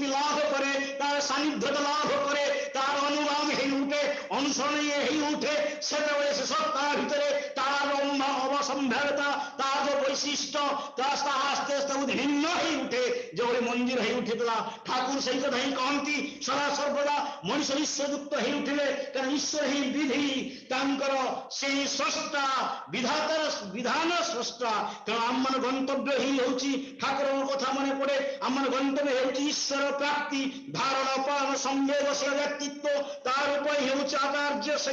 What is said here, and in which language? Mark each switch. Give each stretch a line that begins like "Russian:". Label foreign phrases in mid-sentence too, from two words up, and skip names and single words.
Bangla: লাভ করে তার সান্নিধ্যতা লাভ করে তার অনুগাম হয়ে উঠে অনুসরণীয় হয়ে উঠে সেতবে সে সত্তার ভিতরে তার অবসম্ভাব্যতা তার যে বৈশিষ্ট্য তার আস্তে আস্তে উদ্ভিন্ন হয়ে উঠে যেভাবে মন্দির হয়ে উঠেছিল ঠাকুর সেই কথা
Odia: ହିଁ କହନ୍ତି ସଦା ସର୍ବଦା ମଣିଷ ଈଶ୍ୱରଯୁକ୍ତ ହେଇ ଉଠିଲେ କାରଣ ଈଶ୍ୱର ହିଁ ବିଧି ତାଙ୍କର ସେଇ ସ୍ରଷ୍ଟା ବିଧାତାର ବିଧାନ ସ୍ରଷ୍ଟା ତେଣୁ ଆମର ଗନ୍ତବ୍ୟ ହିଁ ହେଉଛି ଠାକୁରଙ୍କ କଥା ମନେ ପଡେ ଆମର ଗନ୍ତବ୍ୟ ହେଉଛି ଈଶ୍ୱର ପ୍ରାପ୍ତି ଧାରଣ ପାଳନ ସଂବେଦଶୀଳ ବ୍ୟକ୍ତିତ୍ୱ ତାର ଉପାୟ ହେଉଛି ଆଚାର୍ଯ୍ୟ